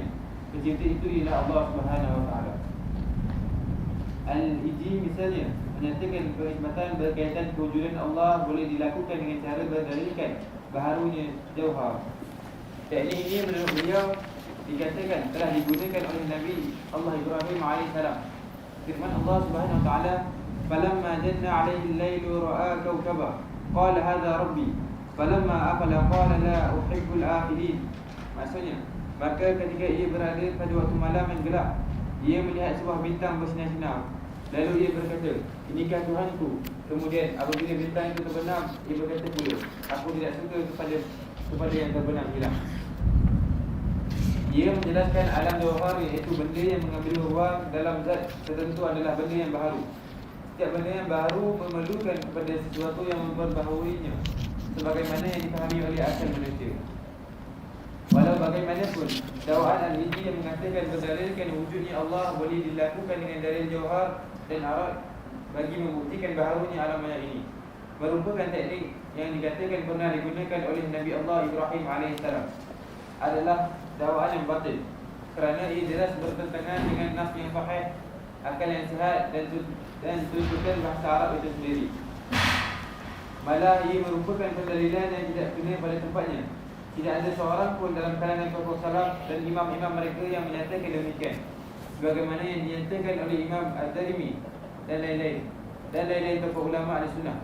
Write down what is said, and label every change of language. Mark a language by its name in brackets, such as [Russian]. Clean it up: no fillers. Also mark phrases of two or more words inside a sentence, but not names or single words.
[Malay] Pencipta itu ialah [Arabic] الله سبحانه وتعالى. [Malay] Al-Iji misalnya menyatakan perkhidmatan berkaitan kewujudan Allah boleh dilakukan dengan cara berdalilkan baharunya jauhar. Teknik ini menurut beliau dikatakan telah digunakan oleh Nabi Allah Ibrahim AS. [Arabic] Firman الله سبحانه وتعالى, "فلما جن عليه الليل رأى كوكبا قال هذا ربي فلما أفل قال لا أحب الآفلين." [Malay] Maksudnya, maka ketika ia berada pada waktu malam yang gelap, ia melihat sebuah bintang bersinar-sinar. Lalu ia berkata, "Inikah Tuhanku?" Kemudian apabila bintang itu terbenam, ia berkata pula, "Aku tidak suka kepada yang terbenam hilang." Ia menjelaskan alam jauhar, iaitu benda yang mengambil ruang dalam zat tertentu adalah benda yang baharu. Setiap benda yang baharu memerlukan kepada sesuatu yang memperbaharuinya, sebagaimana yang dipahami oleh akal manusia. Walau bagaimanapun, dakwaan al-Iji yang mengatakan berdalilkan wujudnya Allah boleh dilakukan dengan dalil jauhar dan arat bagi membuktikan baharunya alam maya ini, merupakan teknik yang dikatakan pernah digunakan oleh Nabi Allah Ibrahim AS, adalah dakwaan yang batil, kerana ia jelas bertentangan dengan nas yang sahih, akal yang sihat dan tuntutan bahasa Arab itu sendiri. Malah ia merupakan pendalilan yang tidak kena pada tempatnya. Tidak ada seorang pun dalam kalangan tokoh salaf dan imam-imam mereka yang menyatakan demikian, sebagaimana yang dinyatakan oleh Imam Ad-Darimi dan lain-lain tokoh ulama Ahlussunnah.